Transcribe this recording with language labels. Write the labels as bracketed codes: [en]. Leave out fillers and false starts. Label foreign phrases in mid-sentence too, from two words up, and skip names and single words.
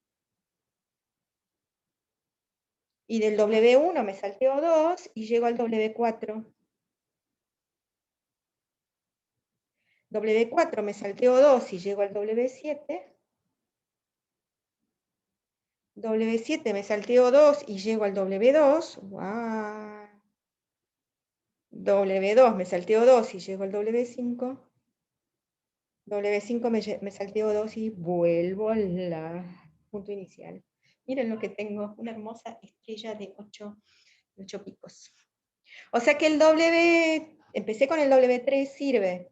[es] Y del W1 me salteo 2 y llego al W4. W4 me salteo 2 y llego al W7. W7 me salteo 2 y llego al W2. ¡Wow! W2 me salteo 2 y llego al W5. W5 me salteo 2 y vuelvo al punto inicial. Miren lo que tengo, una hermosa estrella de 8 picos. O sea que empecé con el W3 sirve.